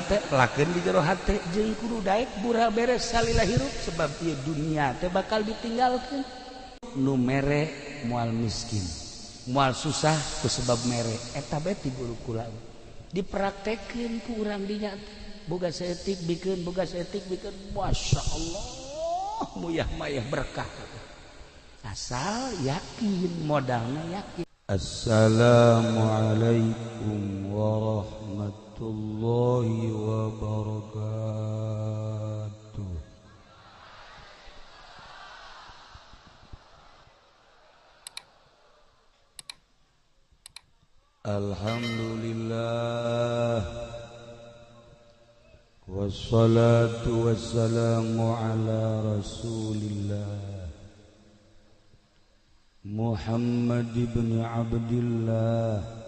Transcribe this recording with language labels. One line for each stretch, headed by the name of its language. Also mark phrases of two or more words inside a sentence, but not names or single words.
Sundanese: hate lakeun di jero hate jeung kudu daek bura beres salila hirup sebab ieu dunia teh bakal ditinggalkeun nu mere moal miskin moal susah ku sebab mere eta bae ti guru kula dipraktekeun ku urang dinya boga saeutik bikeun boga saeutik bikeun masyaallah muyah mayah berkah asal yakin modalna yakin.
Arabic: السلام عليكم ورحمة الله وبركاته. الحمد لله والصلاة والسلام على رسول الله محمد بن عبد الله